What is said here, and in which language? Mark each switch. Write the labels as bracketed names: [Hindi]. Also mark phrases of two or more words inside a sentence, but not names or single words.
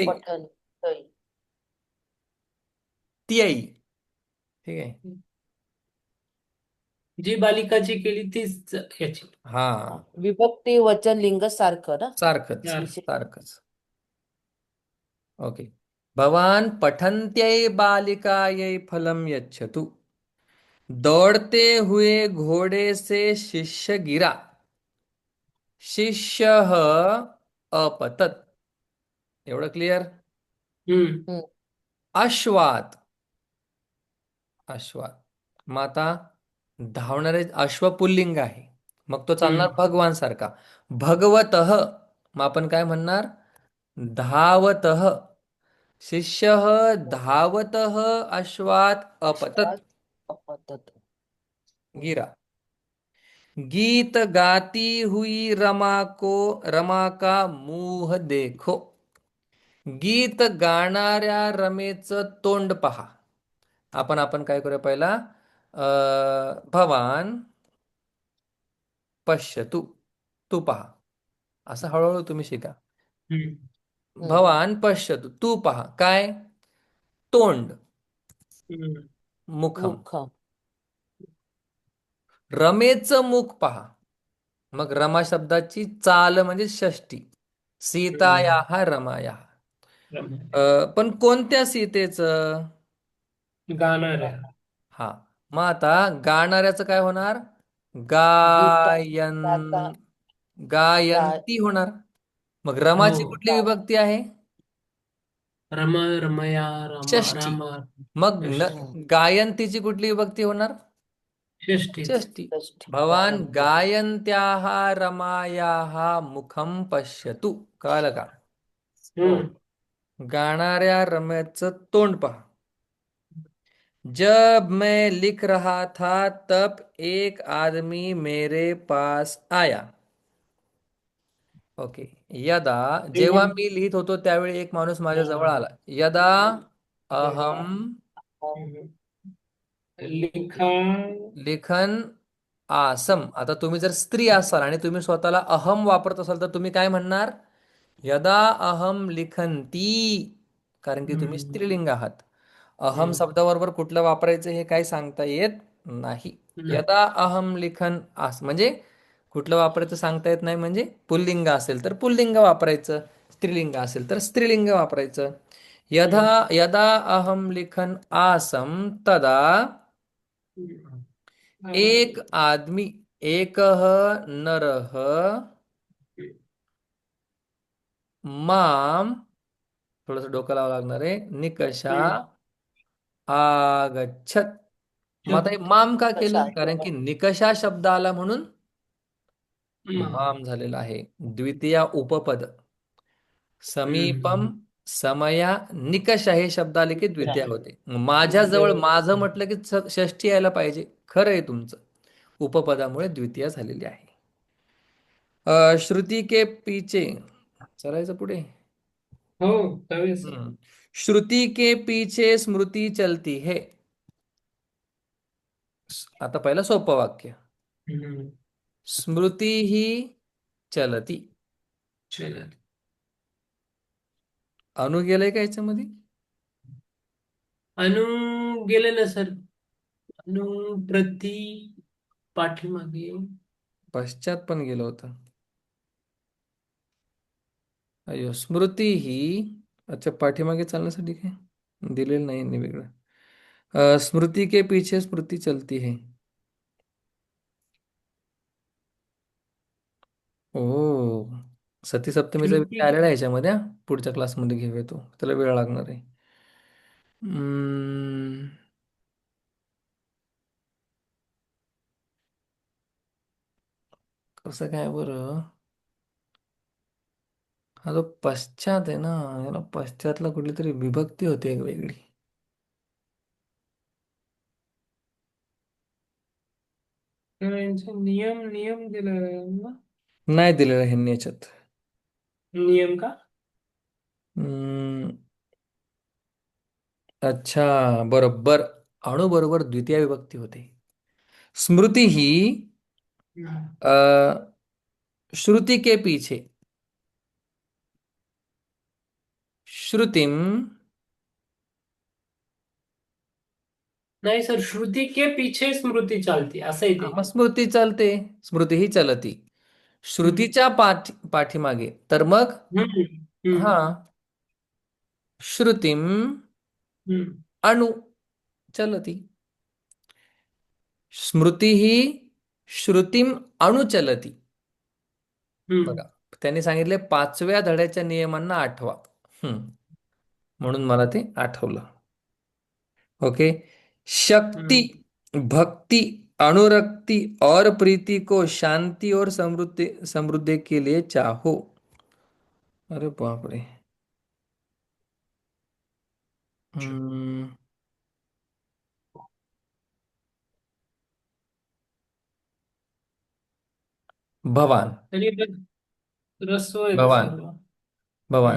[Sanskrit] पठण तै. [Marathi] त्यै. ठीक आहे. जी बालिकाची केली तीच याची. हा, हा. विभक्ती वचन लिंग सारखं ना. सारखंच चार. विशेष. सारखंच. ओके. [Sanskrit] भवान पठंत्यै बालिकायै फलम यच्छतु. [Hindi] दौड़ते हुए घोड़े से शिष्य गिरा. [Sanskrit] शिष्य अपतत. [Marathi] एवढं क्लिअर? हम्म. हम्म. [Sanskrit] अश्वात. अश्वात. [Marathi] मग आता धावणारे अश्व पुल्लिंग आहे, मग तो चालणार हम्म. भगवान सारखा. भगवतः. मग आपण काय म्हणणार? [Sanskrit] धावतः. शिष्य धावतः अश्वात अपतत. विश्वात अपतत. हम्म. [Hindi] गिरा. गीत गाती हुई रमा का मुंह देखो. [Marathi] गीत गाणाऱ्या रमेचं तोंड पहा. आपण आपण काय करूया पहिला? [Sanskrit] भवान पश्यतु. [Marathi] तू पहा. असं हळूहळू तुम्ही शिका. हम्म. हम्म. [Sanskrit] भवान पश्यतु. [Marathi] तू पहा. काय? तोंड. हम्म. [Sanskrit] मुखम. मुखम. [Marathi] रमेचं मुख पहा. मग रमा शब्दाची चाल म्हणजे षष्टी. हम्म. [Sanskrit] सीतायाः रमायाः. [Marathi] रमाने. पण कोणत्या सीतेचं? गाणार आहे. हा. मग आता गाणाऱ्याचं काय होणार? [Sanskrit] गीता [Marathi] गायन. [Sanskrit] गाता. गाय. [Marathi] गायंती होणार. मग हो. रमाची कुठली [Sanskrit] गाय. [Marathi] विभक्ती आहे? [Sanskrit] रमा रमया रामा [Marathi] षष्टी. [Sanskrit] रामा. [Marathi] मग हम्म. गायंतीची कुठली विभक्ती होणार? षष्टीच. षष्टी. षष्ठी. [Sanskrit] भवान गायन्ति. गायन्त्याः रमायाः मुखम पश्यतु. [Marathi] कळलं का? हम्म. गाणाऱ्या रम्याचं तोंड पहा. [Hindi] जब मैं लिख रहा था तब एक आदमी मेरे पास आया. [Marathi] ओके. [Sanskrit] यदा, [Marathi] जेव्हा तेव्हा. मी लिहित होतो त्यावेळी एक माणूस माझ्या जवळ हम्म. आला. [Sanskrit] यदा यदा अहम [Hindi] हम्म. लिखा. [Sanskrit] लिखन आसम. [Marathi] आता तुम्ही जर स्त्री असाल आणि तुम्ही स्वतःला अहम वापरत असाल तर तुम्ही काय म्हणणार? [Sanskrit] यदा अहम लिखंती. [Marathi] कारण की तुम्ही हम्म. स्त्रीलिंग आहात. अहम हम्म. शब्दाबरोबर कुठलं वापरायचं हे काही सांगता येत नाही. नाही. [Sanskrit] यदा अहम लिखन आस [Marathi] म्हणजे कुठलं वापरायचं सांगता येत नाही, म्हणजे पुल्लिंग असेल तर पुल्लिंग वापरायचं, स्त्रीलिंग असेल तर स्त्रीलिंग वापरायचं. [Sanskrit] यदा हम्म. यदा अहम लिखन आसम तदा [Hindi] एक आदमी, [Sanskrit] एकः नरः माम, [Marathi] थोडस डोकं लावावं लागणार आहे, निकषा हम्म. आगच्छत. मग आता हे [Sanskrit] छत. [Marathi] माम का कशा केलं? कारण की निकषा शब्द आला म्हणून [Sanskrit] मा. [Marathi] माम झालेला आहे. [Sanskrit] द्वितीया उपपद. समीपम, हम्म. समया, [Marathi] निकष हे शब्द आले की द्वितीया होते. माझ्या जवळ, द्वितीय. माझं म्हटलं की षष्ठी यायला पाहिजे. खरं आहे तुमचं. उपपदामुळे द्वितीय झालेली आहे. [Hindi] श्रुती के पीछे. [Marathi] चलायचं पुढे. हो. त्यावेळेस. [Hindi] श्रुती के पीछे स्मृती चलती है. [Marathi] आता पहिलं सोपं वाक्य. हम्म. [Sanskrit] स्मृती ही चलती. [Marathi] चला. अनु गेलंय का याच्यामध्ये? अनु गेले ना सर. अनु प्रति पाठीमागे. पश्चात पण गेलं होतं. अय्यो, स्मृती ही. अच्छा, पाठीमागे चालण्यासाठी काय दिलेलं नाही यांनी वेगळं. [Hindi] स्मृति के पीछे स्मृति चलती है. [Marathi] ओ, सती सप्तमीचा [Sanskrit] श्रुति [Marathi] विषय आलेला आहे याच्यामध्ये हा. पुढच्या क्लासमध्ये घेऊया तो, त्याला वेळ लागणार आहे. हम्म, कसं काय बरं. हा जो पश्चात आहे ना, याला पश्चातला कुठली तरी विभक्ती होती एक वेगळी. यांचा नियम नियम दिलेला आहे ना. नाही दिलेलं ह्यांनी याच्यात. नियम का? हम्म, अच्छा, बरोबर. अणु बरोबर द्वितीय विभक्ती होते. [Sanskrit] स्मृती ही हम्म. [Hindi] अ, श्रुति के पीछे, श्रुतिम. [Marathi] नाही सर, [Hindi] श्रुती के पीछे स्मृती चालती [Marathi] असं आहे हा, ते. मग स्मृती चालते. [Sanskrit] स्मृती ही चलती हम्म. [Marathi] श्रुतीच्या पाठीमागे, तर मग हम्म. हा, हम्म. [Sanskrit] श्रुतिम हम्म. अणु चलती. स्मृती ही श्रुतिम अणुचलती. [Marathi] बघा, हम्म. त्यांनी सांगितले 5व्या धड्याच्या नियमांना आठवा. हम्म, म्हणून मला ते आठवलं. ओके. [Hindi] शक्ति, हम्म. भक्ति, अनुरक्ति और प्रीति को शांति और समृद्धि समृद्धि के लिए चाहो. [Marathi] अरे बाप रे. हम्म, भवान. तरी रस्व आहेत [Sanskrit] भवान. [Marathi] सर्व. [Sanskrit] भवान.